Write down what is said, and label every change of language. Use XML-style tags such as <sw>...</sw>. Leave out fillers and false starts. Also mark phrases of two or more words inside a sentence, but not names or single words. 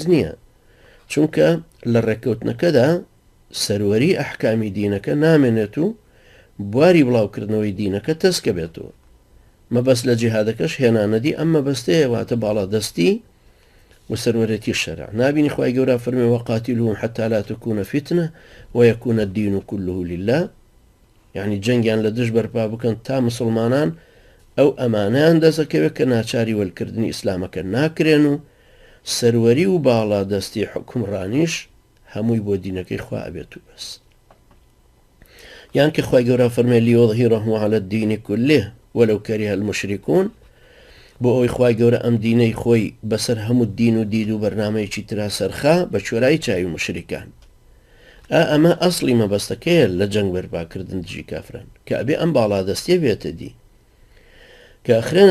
<ckb>نییە چونکە لە ڕێکەوتنەکەدا سەروەری ئەحکامی دینەکە نامێنێت و بواری بڵاوکردنەوەی دینەکە تەسکە بێتەوە مەبەست لە جیهادەکەش هێنانەدی ئەم مەبەستەیە واتە باڵا دەستی و سەروەرەتی شەرع نابینی خوای گەورە فەرمێ</ckb> <ar>وەقاتیلوهم حتى لا تكون فتنة ويكون الدين كله لله</ar> <ckb>يعني جەنگیان لە دژ بەرپا بکەن تا مسلمانان ئەو ئەمانەیان دەسەکەوێت کە ناچاری وەلکردنی ئیسلامەکە ناکرێن و سەروەری و باڵا دەستی حکومڕانیش هەمووی بۆ دینەکەی خوا ئەبێت و بەس یان کە خوای گەورە فەرمێ</ckb> <ar>ليظهره على الدين كله ولو كره المشركون</ar> <ckb>بۆ ئەوی خوای گەورە ئەم دینەی خۆی بەسەر هەموو دین و دید و بەرنامەیەکی ترا سەرخا بە شوێرای چاوی مشریکان ئەمە ئەسڵی مەبەستەکەیە لە جەنگ بەرپاکردن دژی کافران کە ئەبێ ئەم باڵا دەستیە بێتە دی کە ئەخرێنە</ckb>